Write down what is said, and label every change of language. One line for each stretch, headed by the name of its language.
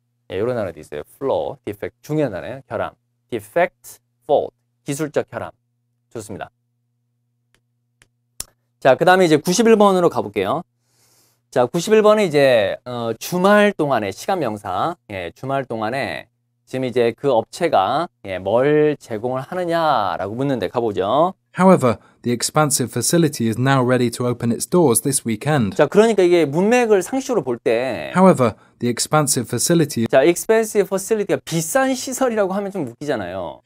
Korean: 예, 이런 단어도 있어요. flaw, defect. 중요한 단어예요. 결함. defect, fault. 기술적 결함. 좋습니다. 자, 그 다음에 이제 91번으로 가볼게요. 자, 91번은 이제 주말 동안에 시간 명사. 예, 주말 동안에 지금 이제 그 업체가 예, 뭘 제공을 하느냐라고 묻는데 가보죠.
English: However, the expansive facility is now ready to open its doors this weekend.
Korean: 자, 그러니까 이게 문맥을 상식으로 볼 때
English: However, the expansive facility
Korean: 자,
English: expensive facility
Korean: 가 비싼 시설이라고 하면 좀 웃기잖아요.